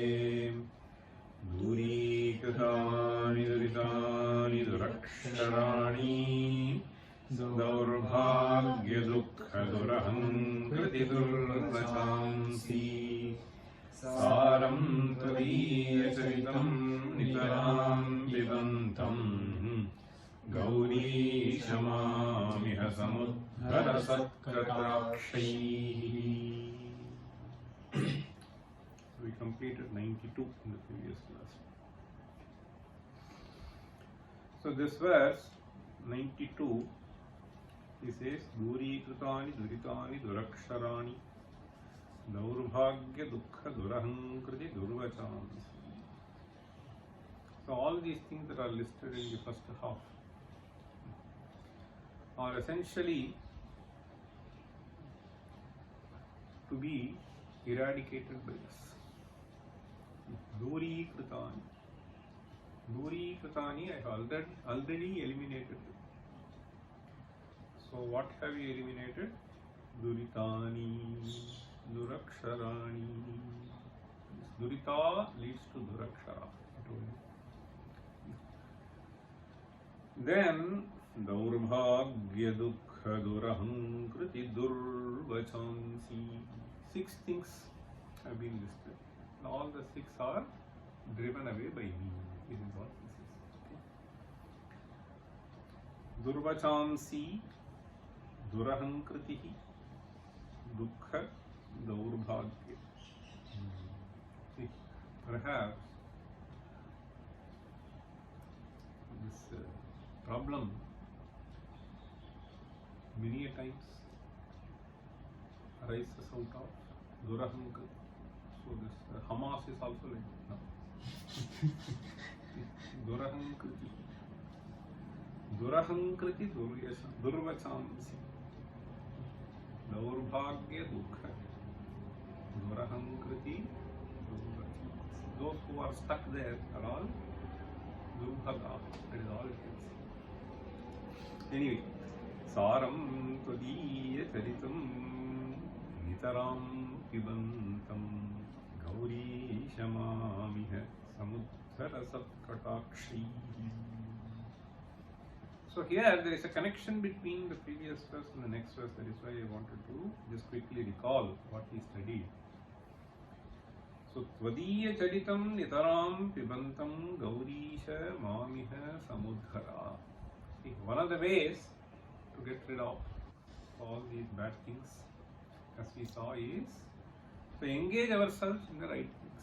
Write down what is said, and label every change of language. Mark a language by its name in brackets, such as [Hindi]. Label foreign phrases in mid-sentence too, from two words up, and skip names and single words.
[Sanskrit] Durikritani duritani duraksharani Daurbhagya dukkha duraham kriti durvachansi Saram tvadiya charitam nitaram vidantam Gauri shamamiha samudhara satkratakshaihi. [English] We completed 92 in the previous class. So this verse 92, he says [Sanskrit] Duri kritani duritani duraksharani Daurbhagya dukkha durahankriti durvachansi. [English] So all these things that are listed in the first half are essentially to be eradicated by this. [Sanskrit] Duri kritani. Duri kritani [English] I have already eliminated. So what have you eliminated? [Sanskrit] Duritani, duraksharani. [English] Durita leads to durakshara. [Sanskrit] Then Daurbhagya dukkha durahankriti durvachansi. [English] 6 things have been listed. All the 6 are driven away by me. This is what this is. [Sanskrit] Durvachansi, durahankritihi, dukkha, daurbhagya. [English] Perhaps this problem many a times arises out of durahankriti. So this Hamas is also like that. [Sanskrit] Durahankriti. Durahankriti durvachansi. Daurbhagya dukkha. Durahankriti durvachansi. [English] Those who are stuck there are all durbhaga. That is all it is. Anyway, [Sanskrit] saram tvadiya charitam nitaram pibantam gauri shamamiha samudhara satkatakshi. [English] So here there is a connection between the previous verse and the next verse. That is why I wanted to just quickly recall what we studied. [Sanskrit] So Tvadiya Charitam Nitaram Pibantam Gaurisha Mamiha Samudhara. [English] See, one of the ways to get rid of all these bad things, as we saw, is to engage ourselves in the right things.